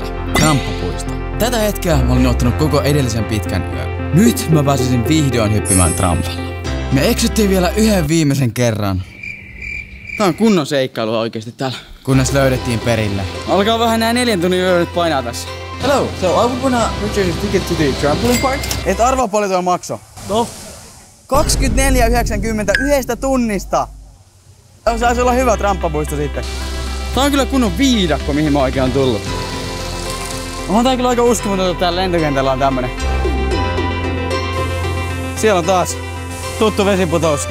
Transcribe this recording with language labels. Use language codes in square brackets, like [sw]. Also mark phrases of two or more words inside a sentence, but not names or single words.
[fi] Tramppapuisto. Tätä hetkeä mä olin ottanut koko edellisen pitkän yön. Nyt mä pääsisin vihdoin hyppimään trampalla. Me eksyttiin vielä yhden viimeisen kerran. Tää on kunnon seikkailua oikeesti täällä. Kunnes löydettiin perille. Alkaa vähän nää 4 tunnin yö nyt painaa tässä. [en] Hello, so I would wanna purchase a ticket to the trampoline park. [fi] Et arvaa paljon tuo makso. No. 24,90 yhdestä tunnista. Saisi olla hyvä tramppapuisto sitten. Tää on kyllä kunnon viidakko, mihin mä oikein on tullut. On tää kyllä aika uskomatonta, että täällä lentokentällä on tämmönen. Siellä on taas tuttu vesiputous.